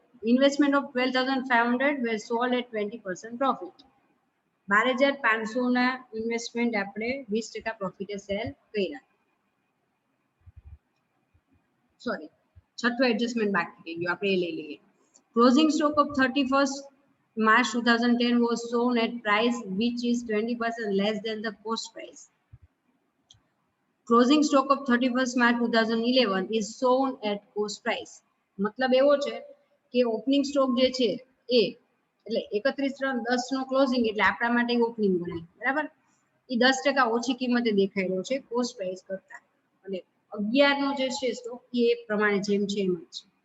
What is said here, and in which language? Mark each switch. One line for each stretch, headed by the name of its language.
English: Investment of 12,500 were sold at 20% profit.
Gujarati: 12,500 ના investment આપણે 20% પ્રોફિટે cell કર્યા. સોરી, છઠ્ઠું એડજસ્ટમેન્ટ બાકી રહી ગયું, આપણે એ લઈ લઈએ.
English: Closing stock of 31st March 2010 was sold at price which is 20% less than the cost price. Closing stock of 31st March 2011 is sold at cost price.
Gujarati: મતલબ એવો છે કે ઓપનિંગ સ્ટોક જે છે એ એટલે 31/10 નો ક્લોઝિંગ એટલે આપણા માટે ઓપનિંગ ગણાય, બરાબર? એ 10% ઓછી કિંમતે દેખાઈ રહ્યો છે કોસ્ટ પ્રાઇસ કરતા. અને 11 નો જે છે સ્ટોક એ પ્રમાણે જેમ છે એમ જ છે.